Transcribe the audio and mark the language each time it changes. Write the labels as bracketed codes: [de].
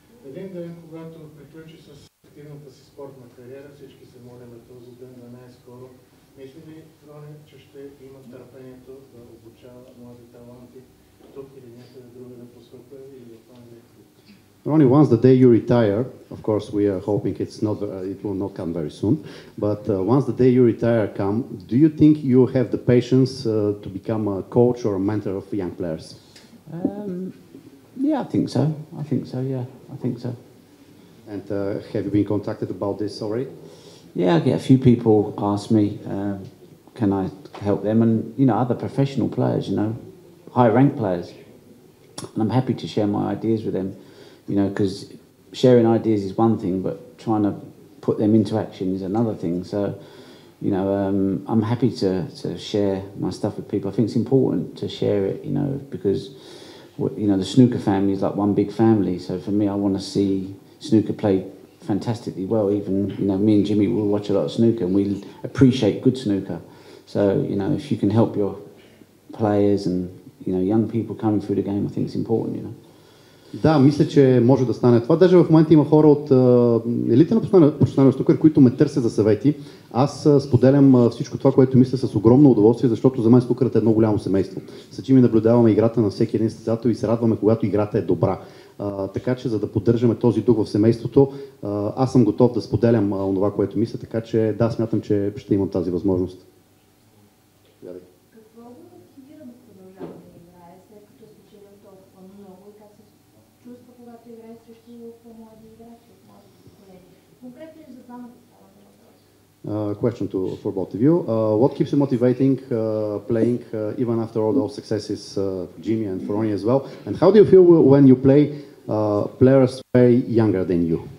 [bg] Един ден, когато приключи с активната си спортна кариера, всички се молим този ден да най-скоро. Мисли ли, Рони, че ще има търпението да обучава млади таланти тук или някъде другаде по света или в Англия? [en] Ronnie, once the day you retire, of course we are hoping it will not come very soon, but once the day you retire come, do you think you have the patience to become a coach or a mentor of young players? Yeah, I think so. Yeah, I think so. And have you been contacted about this already? Yeah, I get a few people ask me, can I help them? And, other professional players, high-ranked players. And I'm happy to share my ideas with them, because sharing ideas is one thing, but trying to put them into action is another thing. So, I'm happy to share my stuff with people. I think it's important to share it, because, the snooker family is like one big family. So for me, I want to see snooker play fantastically well. Even, me and Jimmy will watch a lot of snooker and we appreciate good snooker. So, if you can help your players and, young people coming through the game, I think it's important, [bg] Да, мисля, че може да стане това. Даже в момента има хора от елита на професионалния снукър, които ме търсят за съвети. Аз споделям всичко това, което мисля с огромно удоволствие, защото за мен снукърът е едно голямо семейство. С Джими наблюдаваме играта на всеки един състезател и се радваме, когато играта е добра. Така че, за да поддържаме този дух в семейството, аз съм готов да споделям това, което мисля, така че да, смятам, че ще имам тази възможност. Какво го мотивира да продължава да играе, след като е спечелил толкова много и как се чувства, когато играе срещу по-млади играчи от младите колеги? Конкретно и за двамата става въпрос. [en] Question for both of you. What keeps you motivating playing even after all those successes, Jimmy and for Ronie as well? And how do you feel when you play players way younger than you?